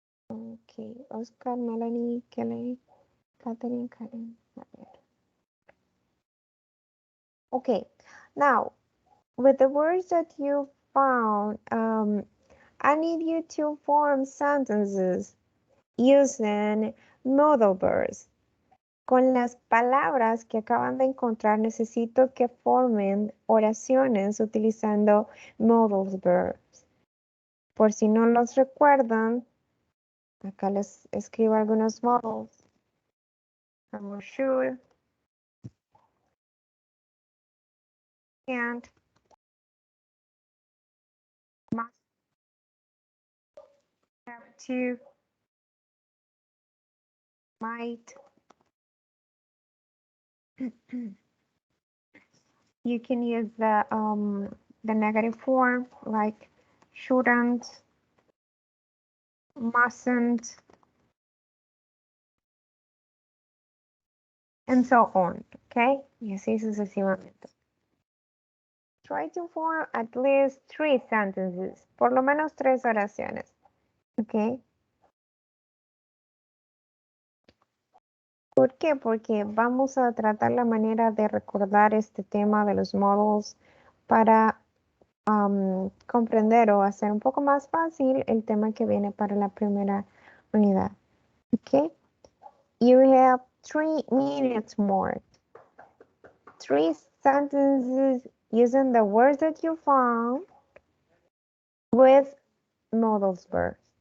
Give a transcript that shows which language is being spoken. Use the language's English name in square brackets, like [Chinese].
[English] Okay, Oscar, Melanie, Kelly, Catherine, Karen. Okay, now with the words that you found, I need you to form sentences using modal verbs. [Spanish] Con las palabras que acaban de encontrar, necesito que formen oraciones utilizando modal verbs. Por si no los recuerdan, acá les escribo algunos modals. Como should, can't, must, have to, might. [English] You can use the negative form like shouldn't, mustn't, and so on, okay? [Spanish] Y así sucesivamente. [English] Try to form at least 3 sentences, [Spanish] por lo menos 3 oraciones, [English] okay? [Spanish] ¿Por qué? Porque vamos a tratar la manera de recordar este tema de los modals para comprender o hacer un poco más fácil el tema que viene para la primera unidad. [English] Okay, you have 3 minutes more. 3 sentences using the words that you found with modal verbs.